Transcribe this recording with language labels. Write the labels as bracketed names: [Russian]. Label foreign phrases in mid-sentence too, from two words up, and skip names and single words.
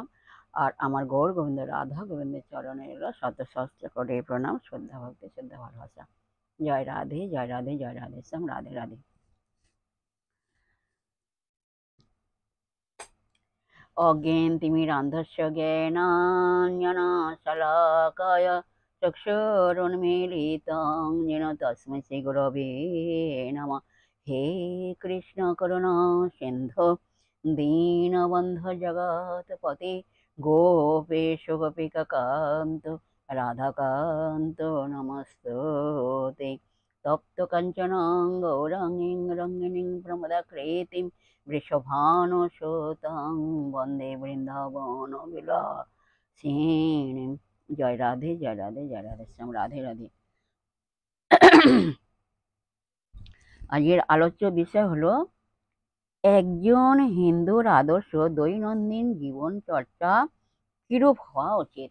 [Bangla] আর আমার গৌর গোবিন্দ রাধা গোবিন্দের চরণে রইল শত সহস্র কোটি প্রণাম, শ্রদ্ধা ভক্তি, শ্রদ্ধা ভালোবাসা। জয় রাধে, জয় রাধে, জয় রাধে শ্যাম। রাধে রাধে। [Sanskrit] অজ্ঞেনতিমিরান্ধস্য জ্ঞানাঞ্জনশলাকায় চক্ষুरुन्मीलितं येन तस्मै श्रीगुरवे नमः। हे कृष्ण करुणा सिन्धो दीनबन्धो जगत्पते गोपेश गोपिकान्त राधाकान्त नमस्तुते। तप्त काञ्चन गौराङ्गीं रङ्गिणीं प्रमदाकृतिं वृषभानुसुतां वन्दे বৃন্দাবনবিলাসিনীম। [Bangla] জয় রাধে, জয় রাধে, জয় রাধে শ্যাম। রাধে রাধে। আজকের আলোচ্য বিষয় হলো একজন হিন্দুর আদর্শ দৈনন্দিন জীবন চর্চা কিরূপ হওয়া উচিত।